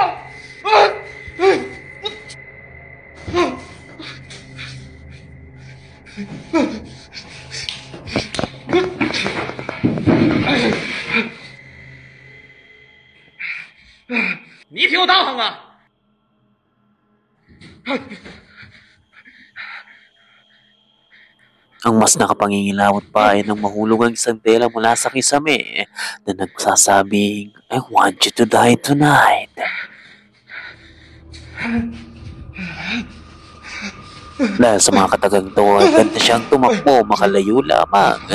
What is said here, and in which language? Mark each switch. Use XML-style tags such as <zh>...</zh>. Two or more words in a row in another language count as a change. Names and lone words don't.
<zh>你挺有道行啊！</zh> <tl>Ang mas nakapangingilawot pa ay nang mahulog ang isang tela mula sa kisame na nagsasabing,</tl> <en>I want you to die tonight.</en> <tl>Dahil sa mga katagang to, agad na siyang tumakbo makalayo lamang.</tl>